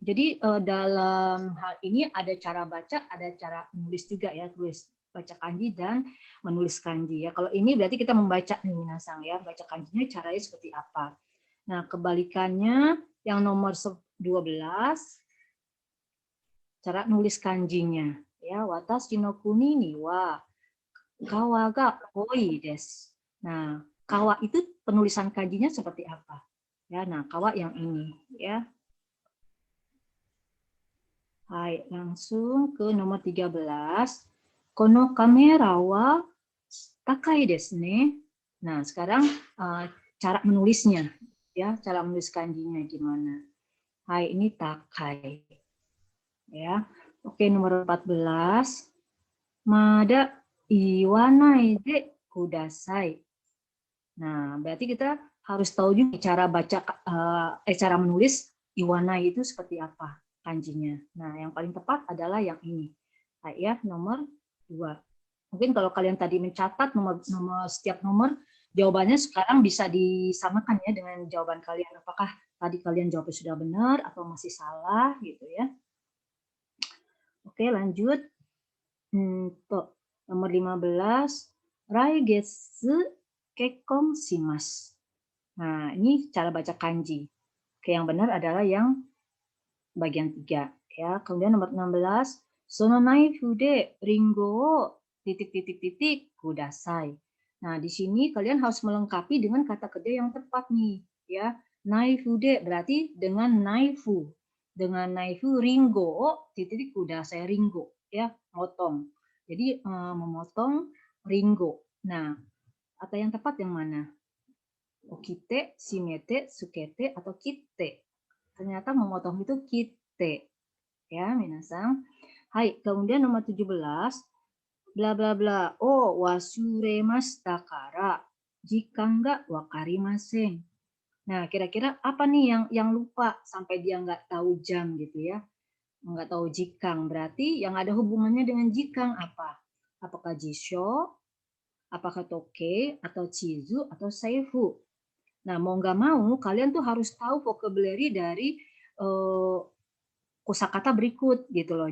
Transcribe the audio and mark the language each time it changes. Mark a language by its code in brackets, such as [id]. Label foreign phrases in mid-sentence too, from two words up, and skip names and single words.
[id] Jadi dalam hal ini ada cara baca, ada cara menulis juga ya, tulis baca kanji dan menulis kanji ya. Kalau ini berarti kita membaca nih minasang ya, baca kanjinya caranya seperti apa. Nah, kebalikannya yang nomor 12 cara nulis kanjinya ya, [ja] 私の国には川が多いです. [id] Nah, kawa itu penulisan kanjinya seperti apa? Ya, nah kawa yang ini ya. Hai, langsung ke nomor 13. [ja] このカメラは高いですね. [id] Nah, sekarang cara menulisnya ya, cara menulis kanjinya gimana? Hai, ini takai. Ya. Oke, nomor 14. [ja] まだ言わないでください. [id] Nah, berarti kita harus tahu juga cara baca cara menulis iwanai itu seperti apa kanjinya. Nah, yang paling tepat adalah yang ini. Nah, ya, nomor 2. Mungkin kalau kalian tadi mencatat nomor setiap nomor, jawabannya sekarang bisa disamakan ya dengan jawaban kalian. Apakah tadi kalian jawabnya sudah benar atau masih salah gitu ya. Oke, lanjut. Untuk nomor 15, [ja] 来月結婚します. [id] Nah, ini cara baca kanji. Oke, yang benar adalah yang bagian 3 ya. Kemudian nomor 16, [ja] そのナイフでりんごを titik-titik-titik kudasai. [id] Nah, di sini kalian harus melengkapi dengan kata kerja yang tepat nih, ya. [ja] ナイフで [id] berarti dengan naifu. Dengan naifu ringo titik kudasai, ringo ya, motong. Jadi memotong ringo. Nah, kata yang tepat yang mana? [ja] 起きて、閉めて、透けて, [id] atau kite. Ternyata memotong itu kite. Ya, minasang. Hai, kemudian nomor 17. Bla bla bla. [ja] Oh, 忘れましたから時間がわかりません. [id] Nah, kira-kira apa nih yang lupa sampai dia nggak tahu jam gitu ya? Nggak tahu jikang. Berarti yang ada hubungannya dengan jikang apa? Apakah jisho, apakah toke, atau chizu, atau seifu? Nah, mau nggak mau, kalian tuh harus tahu vocabulary dari kosakata berikut gitu loh.